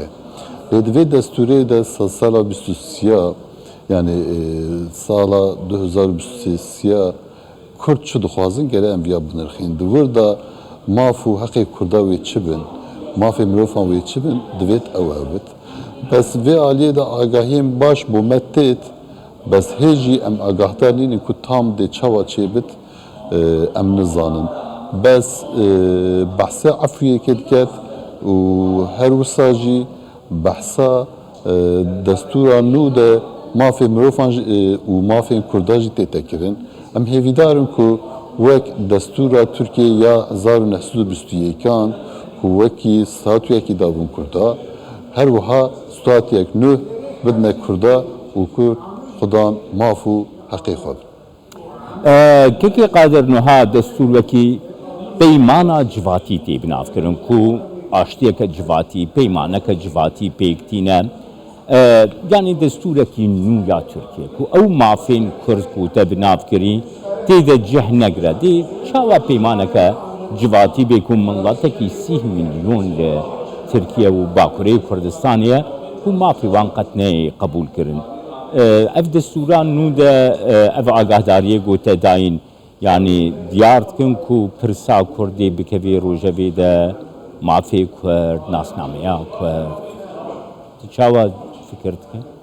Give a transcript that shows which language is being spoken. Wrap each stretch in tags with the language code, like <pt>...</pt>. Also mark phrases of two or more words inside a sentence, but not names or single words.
<ku>Lê di vê destûrê de sala 23 yani sala 2023 Kurd çi dixwazin gere em viya binirxîn. Di wir da maf û heqê Kurda wê çi bin, mafê mirovan wê çi bin divêt ew hebit. Bes vê aliyê de agahiyên baş bû me têt bes hê jî em agahdar nînin ku tam dê çawa çêbit em nizanin. بس بحثا عفویه که دکت و هر وسا جی بحثا دستورا نو ده مافی مروفان و مافی کرداجی تکرن ام هیویدارن که وک دستورا ترکیه یا 1921 کان که وکی ستاتویه کی دابون کردا هر وها ستاتویه نو بدن کردا و کرد خدان مافو حقی خود که قادر نها دستور وکی پیمانا جواتی تی بناف کرن کو آشتیه که جواتی پیمانه که جواتی پیکتینه yani destûrekî nû ya Tirkiye ku ew mafên Kurd ku te bi nav kirî tê de cih negire dê çawa peymaneke civatî bê ku miletekî 30 milyon li Tirkiye û Bakurê Kurdistanê ye ku mafê wan qet neyê qebûl kirin ev destûra nû de ev agahdariye gote dayîn yani diyar dikin ku pirsa Kurdê bikevê rojevê de mafê Kurd nasnameya Kurd çawa fikir dikin?</ku>